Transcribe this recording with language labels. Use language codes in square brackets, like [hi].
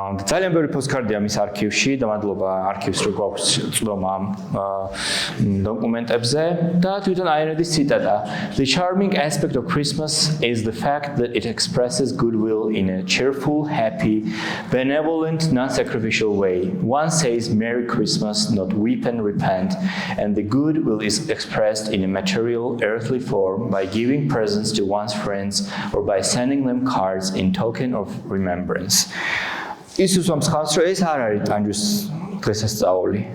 [ka] ძალიან ბევრი პოსტკარდია მის არქივში და მადლობა არქივს რო გვაქვს წვდომა ამ დოკუმენტებზე და თვითონ აინ რენდის ციტატა. [en] The charming aspect of Christmas is the fact that it expresses goodwill in a cheerful, happy, benevolent, non-sacrificial way. One says Merry Christmas, not weep and repent, and the goodwill is expressed in a material, earthly form by giving presents to one's friends or by sending them cards in token of remembrance. [ka] Isus ამხავს რომ ეს არ არის ტანჯვის დღესასწაული.